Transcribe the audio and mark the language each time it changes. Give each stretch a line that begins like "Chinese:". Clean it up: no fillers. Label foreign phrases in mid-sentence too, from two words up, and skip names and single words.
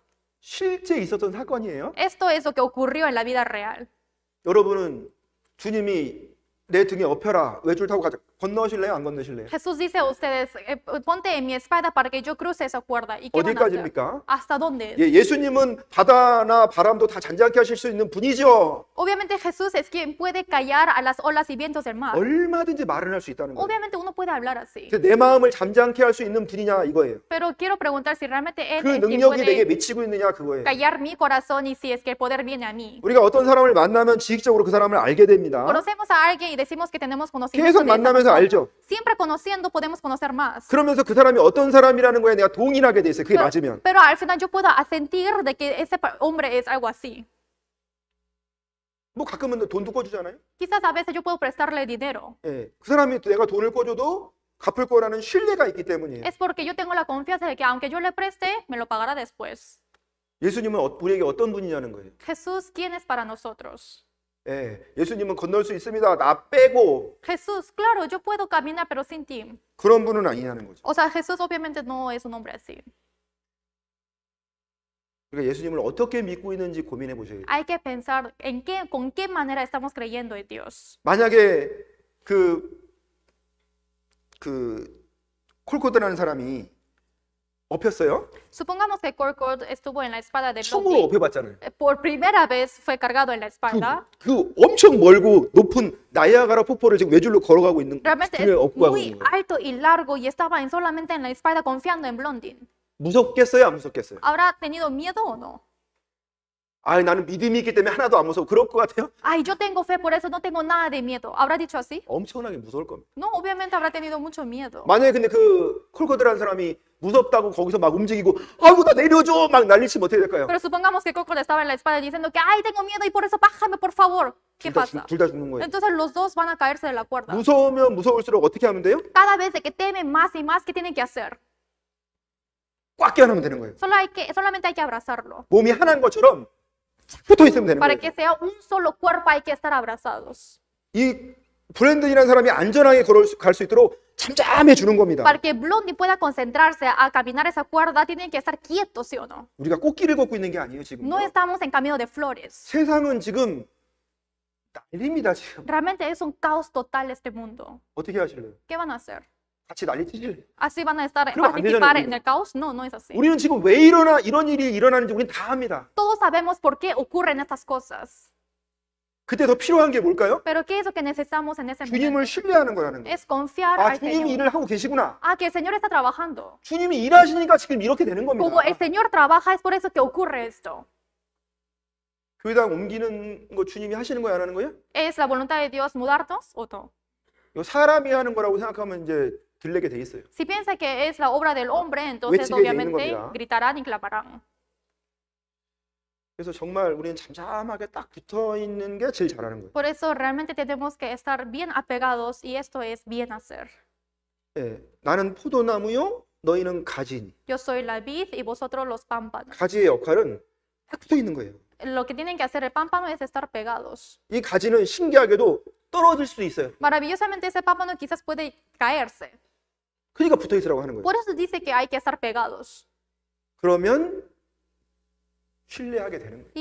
Korean: 실제 있었던 사건이에요.
Spanish: Esto es lo que ocurrió en la vida real.
Korean: 여러분은 주님이 내 등에 업혀라, 외줄 타고 가자. 건너실래요? 안 건너실래요?
Spanish: Jesús dice a ustedes, ponte en mi espalda para que yo cruce esa cuerda. ¿Y qué van a hacer?
Korean: 어디까지입니까?
Spanish: ¿Hasta dónde?
Korean: 예수님은 바다나 바람도 다 잔잔케 하실 수 있는 분이죠.
Spanish: Obviamente Jesús es quien puede callar a las olas y vientos del mar.
Korean: 얼마든지 말을 할 수 있다는 거예요.
Spanish: Obviamente uno puede hablar así.
Korean: 내 마음을 잠잠케 할 수 있는 분이냐 이거예요.
Spanish: Pero quiero preguntar si realmente Él
Korean: 그
Spanish: es quien
Korean: 능력이 내게
Spanish: puede
Korean: 미치고 있느냐 그거예요.
Spanish: callar mi corazón y si es que el poder viene a mí.
Korean: 우리가 어떤 사람을 만나면 지식적으로 그 사람을 알게 됩니다.
Spanish: Conocemos a alguien y decimos que tenemos conocimiento
Korean: 계속
Spanish: de esa
Korean: 만나면서
Spanish: persona.
Korean: 알죠.
Spanish: Siempre conociendo podemos conocer más.
Korean: 그러면서 그 사람이 어떤 사람이라는 거에 내가 동의를 하게 돼 있어요. 그게 맞으면.
Spanish: Pero al final yo puedo asentir de que ese hombre es algo así.
Korean: 뭐 가끔은 돈도 꿔주잖아요.
Spanish: Quizás a veces yo puedo prestarle dinero.
Korean: 예, 그 사람이 내가 돈을 꿔줘도 갚을 거라는 신뢰가 있기 때문이에요.
Spanish: Es porque yo tengo la confianza de que aunque yo le preste, me lo pagará después.
Korean: 예수님은 우리에게 어떤 분이냐는 거예요.
Spanish: Jesús, ¿quién es para nosotros?
Korean: 예, 예수님은 건널 수 있습니다. 나 빼고
Spanish: Jesús, claro, yo puedo caminar, pero sin ti.
Korean: 그런 분은 아니냐는 거죠.
Spanish: O sea, Jesús obviamente no es un hombre así.
Korean: 그러니까 예수님을 어떻게 믿고 있는지 고민해 보셔야 돼요.
Spanish: Hay que pensar con qué manera estamos creyendo en Dios.
Korean: 만약에 그 콜코드라는 사람이 업혔어요.
Spanish: Supongamos que Korkod estuvo en la espada de
Korean: 처음으로
Spanish: Blondie.
Korean: 업혀봤잖아요.
Spanish: Por primera vez fue cargado en la espalda.
Korean: 그 엄청 멀고 높은 나이아가라 폭포를 지금 외줄로 걸어가고 있는
Spanish: Realmente
Korean: 등에
Spanish: es
Korean: 업고 가고
Spanish: muy
Korean: 있는 거예요.
Spanish: alto y largo y estaba solamente en la espalda confiando en Blondie.
Korean: 무섭겠어요, 안 무섭겠어요?
Spanish: ¿Habrá tenido miedo o no?
Korean: 아, 나는 믿음이 있기 때문에 하나도 안 무서워. 그럴 것 같아요?
Spanish: Ay, yo tengo fe, por eso no tengo nada de miedo. ¿Habrá dicho así?
Korean: 엄청나게 무서울 겁니다.
Spanish: No, obviamente habrá tenido mucho miedo.
Korean: 만약에 근데 그 콜코드라는 사람이 무섭다고 거기서 막 움직이고 아이고 나 내려줘 막 난리치면 어떻게 될까요?
Spanish: Pero supongamos que Coco le estaba en la espalda diciendo que, ay, tengo miedo y por eso bájame, por favor. ¿Qué pasa?
Korean: 둘 다 죽는 거예요.
Spanish: Entonces los dos van a caerse de la cuerda.
Korean: 무서우면 무서울수록 어떻게 하면 돼요?
Spanish: Cada vez de que temen más y más, ¿qué tienen que hacer?
Korean: 꽉 껴안으면 되는 거예요.
Spanish: Solamente hay que abrazarlo.
Korean: 몸이 하나인 것처럼 착 붙어 있으면 되는
Spanish: Para
Korean: 거예요.
Spanish: que sea un solo cuerpo hay que estar abrazados.
Korean: 이 브랜든이라는 사람이 안전하게 갈 수 있도록 잠잠해 주는 겁니다.
Spanish: Para que Blondie pueda concentrarse a caminar esa cuerda, tienen que estar quietos, ¿sí o no?
Korean: 우리가 꽃길을 걷고 있는 게 아니에요 지금.
Spanish: No estamos en camino de flores.
Korean: 세상은 지금 난립니다 지금.
Spanish: Realmente es un caos total este mundo.
Korean: 어떻게 하실래요?
Spanish: ¿Qué van a hacer?
Korean: 같이 난리 치실래요?
Spanish: ¿Así van a estar Creo que participar
Korean: 안 되잖아요,
Spanish: en el caos? No, no es así.
Korean: 우리는 지금 왜 이런 일이 일어나는지 우리는 다 압니다.
Spanish: Todos sabemos por qué ocurren estas cosas.
Korean: 그때 더 필요한 게 뭘까요?
Spanish: Pero ¿qué es lo que necesitamos en ese momento?
Korean: 주님을 신뢰하는 거라는 거예요.
Spanish: Es confiar
Korean: 아
Spanish: al
Korean: 주님이
Spanish: Señor.
Korean: 일을 하고 계시구나.
Spanish: Ah, que el Señor está trabajando.
Korean: 주님이 일하시니까 지금 이렇게 되는 겁니다.
Spanish: Como el Señor trabaja, es por eso que ocurre esto.
Korean: 교회당 옮기는 거 주님이 하시는 거야 안 하는 거예요?
Spanish: ¿Es la voluntad de Dios mudarnos o no?
Korean: 이거 사람이 하는 거라고 생각하면 이제 들리게 돼 있어요.
Spanish: Si piensa que es la obra del hombre, entonces
Korean: 외치게 돼 있는
Spanish: obviamente
Korean: 겁니다.
Spanish: gritarán y clamarán.
Korean: 그래서 정말 우리는 잠잠하게 딱 붙어 있는 게 제일 잘하는 거예요.
Spanish: Por eso realmente tenemos que estar bien apegados y esto es bien hacer.
Korean: 예, 나는 포도나무요, 너희는 가지니.
Spanish: Yo soy la vid y vosotros los pámpanos.
Korean: 가지의 역할은 딱 붙어 있는 거예요.
Spanish: Lo que tienen que hacer el pámpano es estar pegados.
Korean: 이 가지는 신기하게도 떨어질 수도 있어요.
Spanish: Maravillosamente ese pámpano quizás puede caerse.
Korean: 그러니까 붙어 있으라고 하는 거예요.
Spanish: Por eso dice que hay que estar pegados.
Korean: 그러면 신뢰하게 되는 거예요.